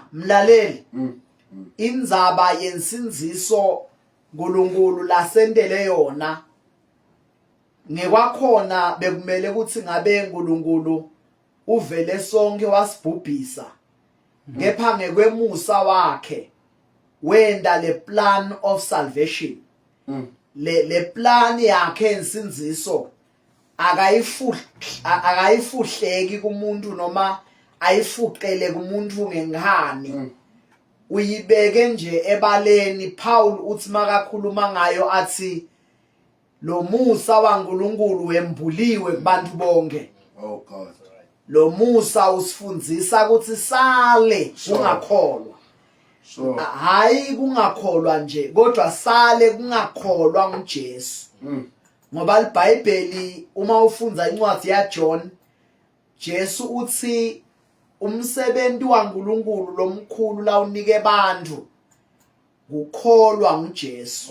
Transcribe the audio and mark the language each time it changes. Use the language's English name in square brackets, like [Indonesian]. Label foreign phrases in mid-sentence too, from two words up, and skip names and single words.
[Swati] Mlaleli, indzaba yensinziso uNkulunkulu lasendele yona ngekwakhona bekumele ukuthi ngabe uNkulunkulu uvele sonke wasibhubhisa, kepha ngekwemusa wakhe wenda le [English] plan of salvation. [Swati] Le plan yakhe insinziso akayifuhleki kumuntu noma ayifuqele kumuntu ngengani. Uyibeke nje ebaleni. Paul uthi makakhuluma ngayo athi lo musa waNkulunkulu wembuliwe kubantu bonke. [English] Oh God. [Swati] Lo musa usifundzisa ukuthi sale ungakholwa. Sure. Hayi kungakholwa nje, kodwa sale kungakholwa nguJesu. Ngoba iBhayibheli uma ufunza incwadi yaJohn, Jesu uthi umsebenzi waNkulunkulu lomkhulu la unike abantu ukukholwa nguJesu.